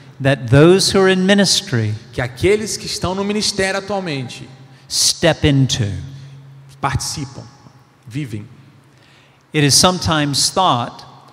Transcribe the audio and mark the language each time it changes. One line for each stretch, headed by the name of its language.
English: that those who are in ministry
Portuguese: que aqueles que estão no ministério atualmente
English: step into.
Portuguese: participam, vivem.
English: It is sometimes thought